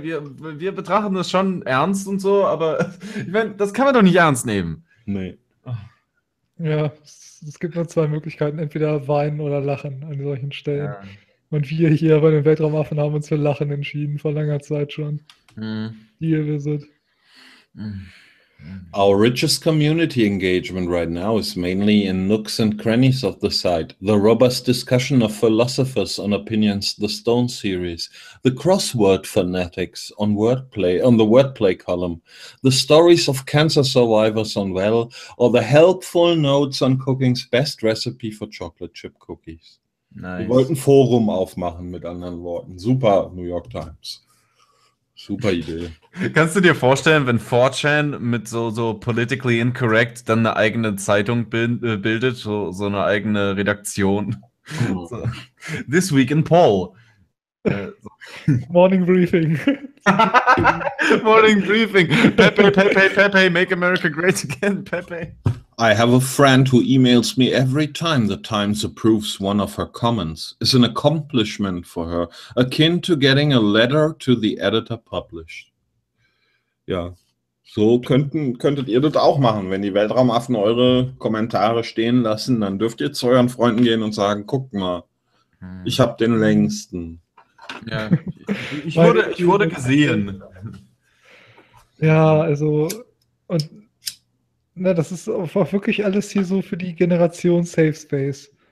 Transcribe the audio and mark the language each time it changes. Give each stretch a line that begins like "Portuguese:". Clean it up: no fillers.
German: Wir betrachten das schon ernst und so, aber ich meine, das kann man doch nicht ernst nehmen. Nee. Ja, es gibt nur zwei Möglichkeiten, entweder weinen oder lachen an solchen Stellen. Ja. Und wir hier bei den Weltraumaffen haben uns für Lachen entschieden, vor langer Zeit schon. Hier, wir sind...
English: Our richest community engagement right now is mainly in nooks and crannies of the site. The robust discussion of philosophers on opinions, the Stone series, the crossword fanatics on wordplay, on the wordplay column, the stories of cancer survivors on Well, or the helpful notes on cooking's best recipe for chocolate chip cookies. Nice.
German: Wir wollten Forum aufmachen, mit anderen Worten. Super, New York Times. Super Idee. Kannst du dir vorstellen, wenn 4chan mit so
English: politically incorrect
German: dann eine eigene Zeitung bildet, so eine eigene Redaktion?
English: Oh. So. This Week in Paul. Morning Briefing. Morning Briefing. Pepe, Pepe, Pepe, make America great again, Pepe. I have a friend who emails me every time the Times approves one of her comments. It's an accomplishment for her, akin to getting a letter to the editor published.
German: Ja, so könntet ihr das auch machen. Wenn die Weltraumaffen eure Kommentare stehen lassen, dann dürft ihr zu euren Freunden gehen und sagen, guck mal, ich habe den längsten. Ja, ich wurde gesehen. Ja, also, und na, das ist auch wirklich alles hier so für die Generation Safe Space.